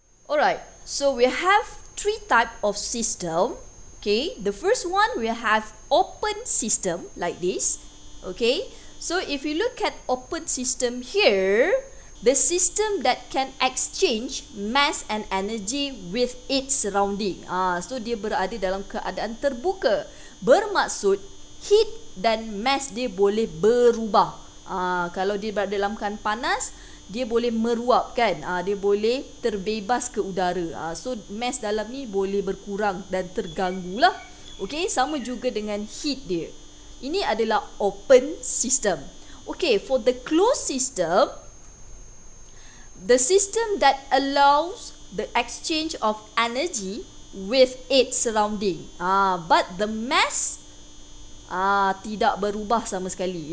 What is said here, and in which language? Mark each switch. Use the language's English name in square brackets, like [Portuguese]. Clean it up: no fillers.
[English] Alright, so we have 3 type of system. Okay, the first one we have open system like this. Okay, so if you look at open system here, the system that can exchange mass and energy with its surrounding. [Malay] So dia berada dalam keadaan terbuka. Bermaksud heat dan mass dia boleh berubah. Kalau dia berada dalam keadaan panas, dia boleh meruap kan, dia boleh terbebas ke udara. So mass dalam ni boleh berkurang dan terganggu lah. Okay, sama juga dengan heat dia. Ini adalah open system. [English] Okay, for the closed system, the system that allows the exchange of energy with its surrounding. But the mass [Malay] tidak berubah sama sekali.